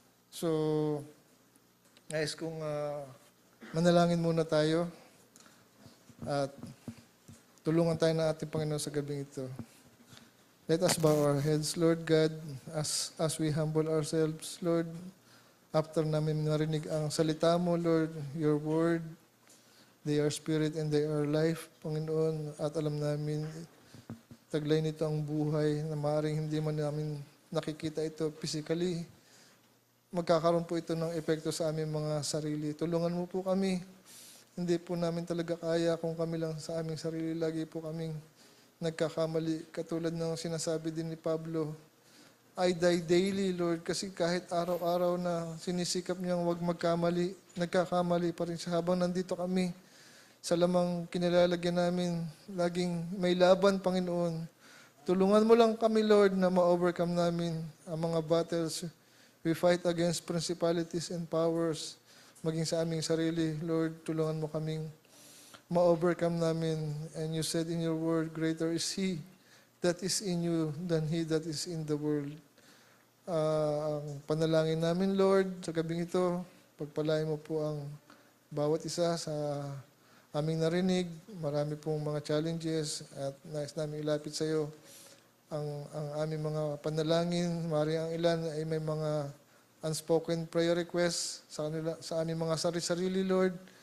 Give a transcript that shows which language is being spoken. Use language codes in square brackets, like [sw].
[tl] So, guys, kung manalangin muna tayo at tulungan tayo ng ating Panginoon sa gabing ito. [en] Let us bow our heads, Lord God, as we humble ourselves, Lord, after [tl] namin narinig ang salita mo, [en] Lord, your word, they are spirit and they are life, Panginoon, [tl] at alam namin, taglay nito ang buhay na maaaring hindi man namin nakikita ito [en] physically. [tl] Magkakaroon po ito ng epekto sa aming mga sarili. Tulungan mo po kami. Hindi po namin talaga kaya kung kami lang sa aming sarili. Lagi po kaming nagkakamali. Katulad ng sinasabi din ni Pablo, [en] I die daily, [tl] Lord, kasi kahit araw-araw na sinisikap niyang huwag magkamali, nagkakamali pa rin siya habang nandito kami. Sa lamang kinilalagyan namin, laging may laban, Panginoon. Tulungan mo lang kami, Lord, na ma-overcome namin ang mga battles. [en] We fight against principalities and powers, [tl] maging sa aming sarili. Lord, tulungan mo kaming ma-overcome namin. [en] And you said in your word, greater is He that is in you than he that is in the world. [tl] Ang panalangin namin, Lord, sa gabing ito, pagpalain mo po ang bawat isa sa aming narinig. Marami pong mga challenges at nais namin ilapit sa iyo ang aming mga panalangin. Mari ang ilan ay may mga [en] unspoken prayer requests [tl] sa aming mga sarili-sarili, Lord.